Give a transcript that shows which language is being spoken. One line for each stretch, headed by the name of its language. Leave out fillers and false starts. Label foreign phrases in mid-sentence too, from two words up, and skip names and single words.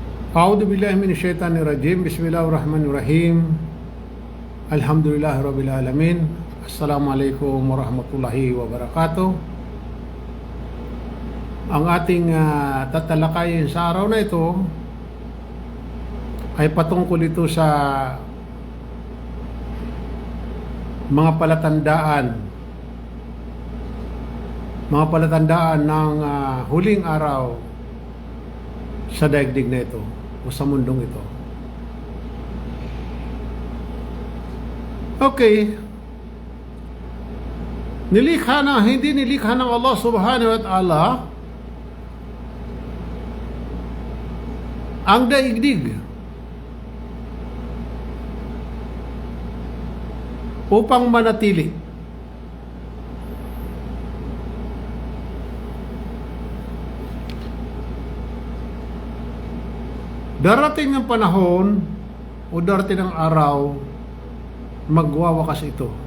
Arabic: أعوذ بالله من الشيطان الرجيم. بسم الله الرحمن الرحيم. الحمد لله رب العالمين. السلام عليكم ورحمة الله وبركاته.
Filipino: Ang ating tatalakayin sa araw na ito ay patungkol ito sa mga palatandaan ng huling araw sa daigdig na ito o sa mundong ito. Okay. Hindi nilikha ng Allah
Arabic: سبحانه وتعالى
Filipino: ang daigdig upang manatili. Darating ang panahon o darating ang araw, magwawakas ito.